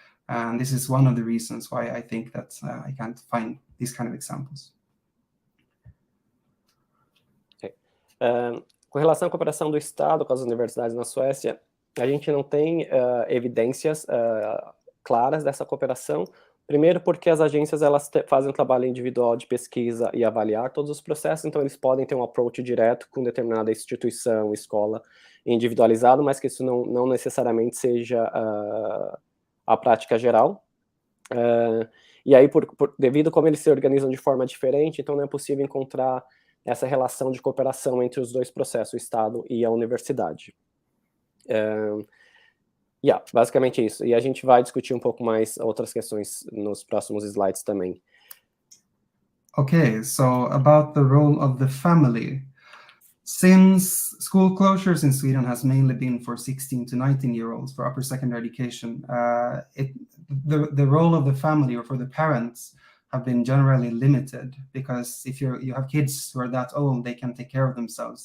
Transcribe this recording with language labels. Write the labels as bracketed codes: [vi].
[en] And this is one of the reasons why I think that I can't find these kind of examples. [pt] Com relação à cooperação do Estado com as universidades na Suécia, a gente não tem evidências claras dessa cooperação. Primeiro porque as agências elas fazem um trabalho individual de pesquisa e avaliar todos os processos, então eles podem ter um approach direto com determinada instituição, escola, individualizado, mas que isso não necessariamente seja a prática geral. E aí, devido como eles se organizam de forma diferente, então não é possível encontrar essa relação de cooperação entre os dois processos, o Estado e a universidade. Basicamente isso. E a gente vai discutir um pouco mais outras questões nos próximos slides também. [en] Okay, so about the role of the family. Since school closures in Sweden has mainly been for 16 to 19-year-olds for upper secondary education, the role of the family or for the parents have been generally limited, because if you have kids who are that old, they can take care of themselves.